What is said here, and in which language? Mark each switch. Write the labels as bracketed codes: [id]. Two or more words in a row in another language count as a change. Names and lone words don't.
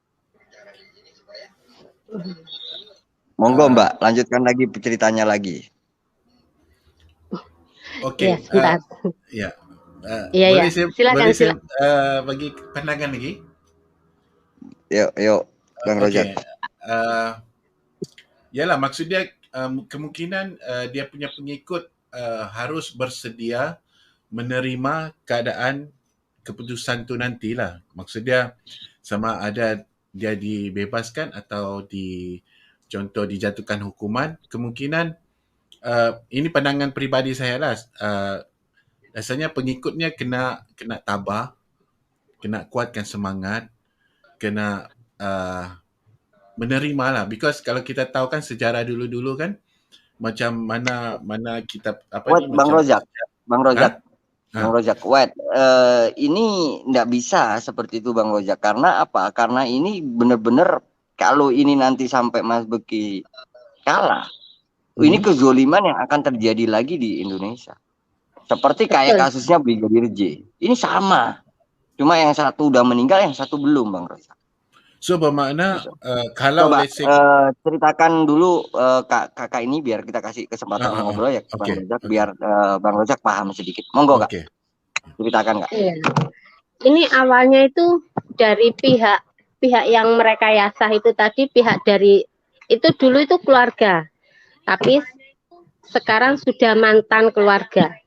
[id] Monggo Mbak, lanjutkan lagi ceritanya lagi. Oke. Ya, boleh silakan. [ms] Saya bagi pandangan lagi? [id] Yuk, Bang Rozak. [ms] Yalah, maksudnya kemungkinan dia punya pengikut harus bersedia menerima keadaan keputusan tu nantilah. Maksudnya sama ada dia dibebaskan atau contoh dijatuhkan hukuman, kemungkinan ini pandangan peribadi saya lah. Rasanya pengikutnya kena tabah, kena kuatkan semangat, kena menerima lah. Because kalau kita tahu kan sejarah dulu-dulu kan macam mana kitab [id] Bang Rozak, ini nggak bisa seperti itu Bang Rozak. Karena apa? Karena ini benar-benar kalau ini nanti sampai Mas Beki kalah, ini kezoliman yang akan terjadi lagi di Indonesia. Seperti kayak [ms] Betul. [id] kasusnya Brigadir J. Ini sama. Cuma yang satu udah meninggal, yang satu belum, Bang Rozak. [ms] So bermakna [id] Gitu. [ms] kalau [id] Coba [en] let's say [id] ceritakan dulu kakak ini biar kita kasih kesempatan ngobrol ya ke Bang Rozak, biar Bang Rozak paham sedikit. Monggo Kak, ceritakan Kak. Iya. Ini awalnya itu dari pihak yang merekayasa itu tadi, pihak dari itu dulu itu keluarga, tapi sekarang sudah mantan keluarga.